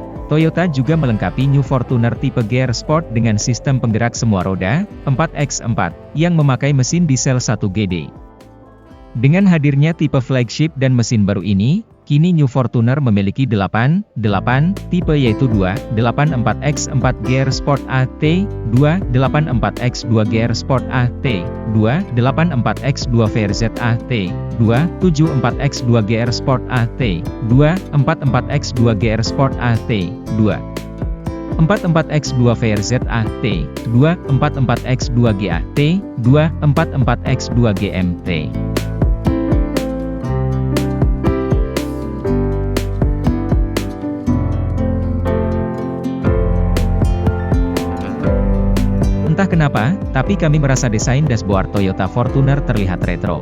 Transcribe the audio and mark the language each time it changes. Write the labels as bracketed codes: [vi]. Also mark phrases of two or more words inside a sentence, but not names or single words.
[id] Toyota juga melengkapi New Fortuner tipe GR Sport dengan sistem penggerak semua roda, 4x4, yang memakai mesin diesel 1GD. Dengan hadirnya tipe flagship dan mesin baru ini, kini New Fortuner memiliki 8 tipe yaitu 284X4 GR Sport AT, 284X2 GR Sport AT, 284X2 VRZ AT, 274X2 GR Sport AT, 244X2 GR Sport AT, 244X2 VRZ AT, 244X2 GAT, 244X2 GMT. Entah kenapa, tapi kami merasa desain dashboard Toyota Fortuner terlihat retro.